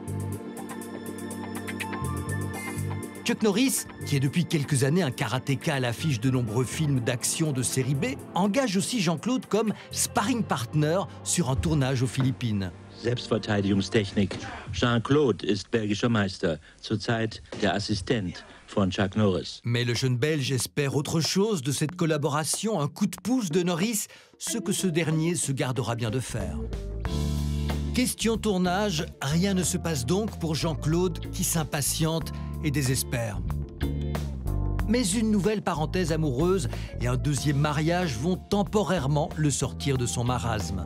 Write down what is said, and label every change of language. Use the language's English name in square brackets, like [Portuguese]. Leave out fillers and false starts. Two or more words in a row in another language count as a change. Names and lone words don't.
[French] Chuck Norris, qui est depuis quelques années un karatéka à l'affiche de nombreux films d'action de série B, engage aussi Jean-Claude comme [English] sparring partner [French] sur un tournage aux Philippines. [German] Selbstverteidigungstechnik. Jean-Claude ist belgischer Meister, zurzeit der Assistent von Chuck Norris. [French] Mais le jeune Belge espère autre chose de cette collaboration, un coup de pouce de Norris, ce que ce dernier se gardera bien de faire. Question tournage, rien ne se passe donc pour Jean-Claude qui s'impatiente et désespère. Mais une nouvelle parenthèse amoureuse et un deuxième mariage vont temporairement le sortir de son marasme.